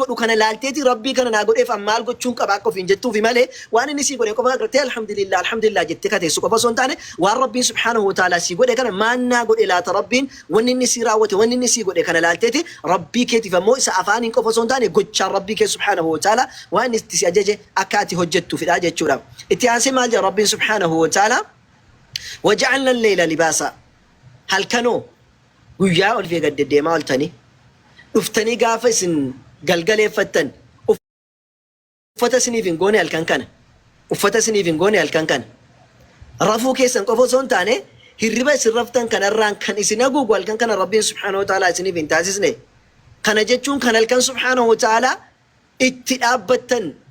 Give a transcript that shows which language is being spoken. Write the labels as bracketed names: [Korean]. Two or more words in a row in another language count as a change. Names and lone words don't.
[Oromo] godhu kana laalteeti rabbii kana naa godheef maal gochuun qaba akka ofiin jettuu fi malee waan inni sii godhe qofa agartee alhamdulillah jettee kateessu qofa osoo hin taane waan rabbiin [Arabic] سبحانه وتعالى [Oromo] sii godhe kana maan naa godhe laata rabbiin wanni inni sii raawwate wanni inni sii godhe kana laalteeti rabbii keetiif ammoo isa afaaniin qofa osoo hin taane gochaan rabbii kee [Arabic] سبحانه وتعالى [Oromo] waan inni itti si ajaje akka ati hojjettuufidha jechuudha itti aansee maal jedha rabbiin [Arabic] سبحانه وتعالى وجعلنا الليل لباسا [Oromo] halkanoo guyyaa ol fi gad deemaa ooltanii dhuftanii gaafa isin galgaleeffattan uffata isiniif hin goone halkan kana rafuu keessan qofa osoo hin taane hirriba isin raftan kanarraan kan isin haguugu halkan kana rabbiin [Arabic] سبحانه وتعالى [Oromo] isiniif hin taasisne kana jechuun kan halkan [Arabic] سبحانه وتعالى [Oromo] itti dhaabbattan